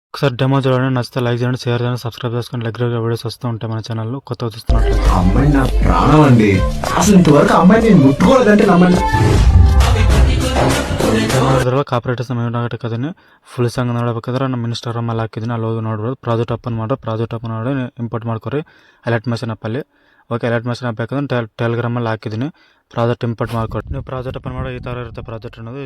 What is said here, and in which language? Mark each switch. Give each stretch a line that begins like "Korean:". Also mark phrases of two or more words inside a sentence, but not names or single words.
Telugu: ఒకసారి డెమో చూడండి, నచ్చితే లైక్ చేయండి, షేర్ చేయండి, సబ్స్క్రైబ్ చేసుకొని రెగ్యులర్గా వీడియోస్ వస్తూ ఉంటాయి మన ఛానల్లో. కొత్త చూస్తున్నట్లయితే అమ్మాయి నా ప్రాణం అండి. అసలు ఇంతవరకు అమ్మాయి నేను ముట్టుకోలేదంటే నమ్మండి.
Kannada: ಕಾಪರೇಟಿವ್ ಸಮಯ ಕದನೆ
English: full song
Kannada: ನೋಡಬೇಕಾದ್ರೆ ನಮ್ಮ ಮಿನಿಸ್ಟರ್ ಅಲ್ಲಿ ಹಾಕಿದ್ದೀನಿ, ಅಲ್ಲಿ ಹೋಗಿ ನೋಡ್ಬೋದು.
English: project open
Kannada: ಮಾಡಿ
English: project open
Kannada: ಮಾಡಿ ಇಂಪೋರ್ಟ್ ಮಾಡ್ಕೊರಿ ಅಲರ್ಟ್ ಮೆಷನ್ ಆ್ಯಪಲ್ಲಿ. ಓಕೆ, ಅಲರ್ಟ್ ಮೆಷನ್ ಆ್ಯಪ್ ಬೇಕಂದ್ರೆ ಟೆಲಿಗ್ರಾಮಲ್ಲಿ ಹಾಕಿದ್ದೀನಿ.
English: project import
Kannada: ಮಾಡ್ಕೊಡಿ. ನೀವು
English: project open
Kannada: ಮಾಡೋ ಈ ಥರ ಇರುತ್ತೆ ಪ್ರಾಜೆಕ್ಟ್ ಅನ್ನೋದು.